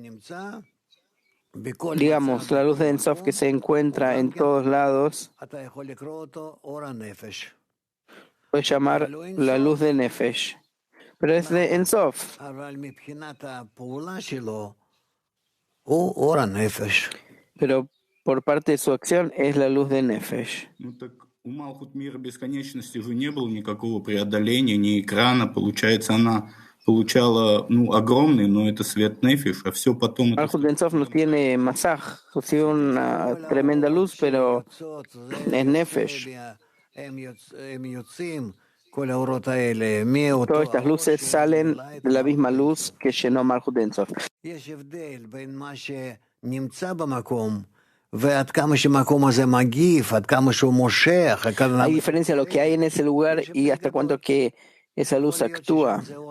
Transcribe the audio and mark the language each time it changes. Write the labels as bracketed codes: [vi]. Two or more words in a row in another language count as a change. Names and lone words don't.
[es] Digamos, la luz de Ensof que se encuentra en todos lados, puede llamar la luz de nefesh. Pero es de Ensof. Pero por parte de su acción es la luz de nefesh. [ru] Ну так у Малхут мира бесконечности же не было никакого преодоления, ни экрана. Получается, она получала, огромный, но это свет нефиш, а все потом это... [es] Malhut Ensof no tiene masaj, recibe una tremenda luz, pero es nefesh. Todas estas luces salen de la misma luz que llenó Malhut Ensof. Hay diferencia de lo que hay en ese lugar y hasta cuánto que esa luz actúa.